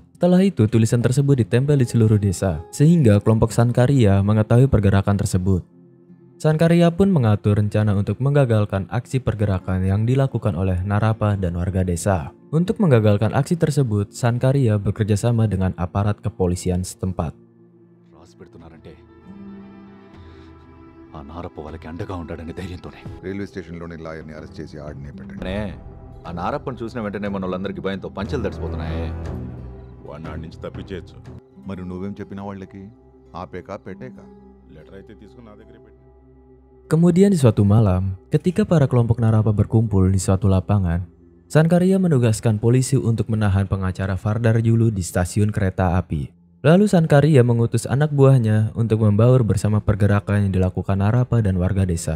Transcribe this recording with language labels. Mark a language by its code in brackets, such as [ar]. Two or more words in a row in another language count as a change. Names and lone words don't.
[id] Setelah itu, tulisan tersebut ditempel di seluruh desa, sehingga kelompok Sankaria mengetahui pergerakan tersebut. Sankaria pun mengatur rencana untuk menggagalkan aksi pergerakan yang dilakukan oleh Narapa dan warga desa. Untuk menggagalkan aksi tersebut, Sankaria bekerja sama dengan aparat kepolisian setempat. [te] రైల్వే స్టేషన్లోని లాయర్ని అరెస్ట్ చేసి ఆడినే పెట్టండి. ఆ నారప్పని చూసిన వెంటనే మన వాళ్ళందరికీ భయంతో పంచలు తడిసిపోతున్నాయి. వాడిని ఆడి నుంచి తప్పించేయచ్చు. మరి నువ్వేం చెప్పిన వాళ్ళకి? ఆపేకా పెట్టేకా? లెటర్ అయితే తీసుకుని నా దగ్గరే పెట్టి. [id] Kemudian di suatu malam, ketika para kelompok Narapa berkumpul di suatu lapangan, Sankaria menugaskan polisi untuk menahan pengacara Vardar Julu di stasiun kereta api. Lalu Sankaria mengutus anak buahnya untuk membaur bersama pergerakan yang dilakukan Narapa dan warga desa.